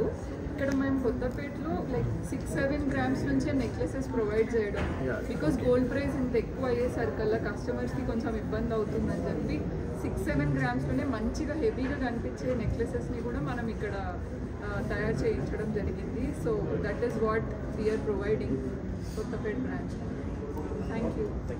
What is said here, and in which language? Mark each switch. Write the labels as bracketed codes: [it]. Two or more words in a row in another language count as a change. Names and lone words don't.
[te] ఇక్కడ మేము కొత్తపేటలో లైక్ 6-7 గ్రామ్స్ నుంచే నెక్లెసెస్ ప్రొవైడ్ చేయడం. [en] because gold price [te] ఇంత ఎక్కువ అయ్యేసరికల్లా కస్టమర్స్కి కొంచెం ఇబ్బంది అవుతుందని చెప్పి 6-7 గ్రామ్స్లోనే మంచిగా హెవీగా కనిపించే నెక్లెసెస్ని కూడా మనం ఇక్కడ తయారు చేయించడం జరిగింది. [en] So that is what we are providing Kothapet branch. Thank you.